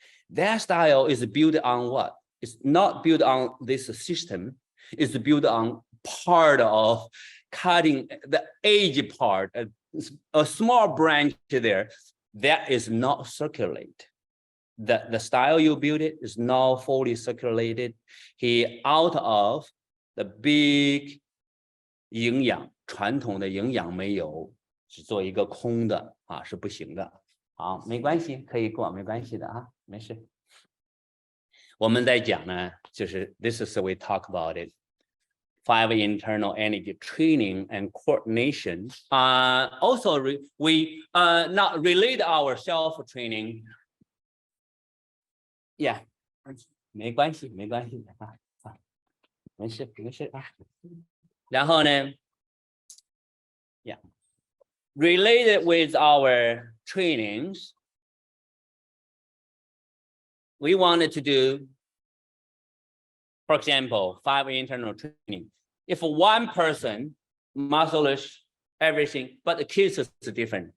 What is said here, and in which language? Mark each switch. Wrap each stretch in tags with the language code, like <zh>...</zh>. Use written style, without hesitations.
<en>That style is built on what? It's not built on this system. It's built on part of cutting the edge part, a small branch there that is not circulate. The style you build it is not fully circulated. He out of the big</en> <zh>营养，传统的营养没有，只做一个空的啊，是不行的。好，没关系，可以过，没关系的啊，没事。我们在讲呢，就是</zh> <en>this is we talk about it. 5 internal energy training and coordination. Also, we not relate our self training.</en> <zh>Yeah, 没关系的啊，没事啊。然后呢</zh> <en>，yeah, related with our trainings, we wanted to do, for example, 5 internal training. If one person, muscleish, everything, but the kids is different.</en>